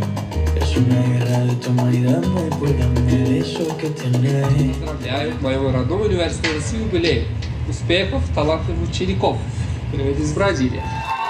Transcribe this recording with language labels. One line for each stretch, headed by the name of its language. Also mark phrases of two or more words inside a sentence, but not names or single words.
Spanish: Es una guerra de toma y dame, pues dame eso que tienes.
Russian: Поздравляю в моем родном университете с юбилеем. Успехов, талантливых учеников. Привет из Бразилии.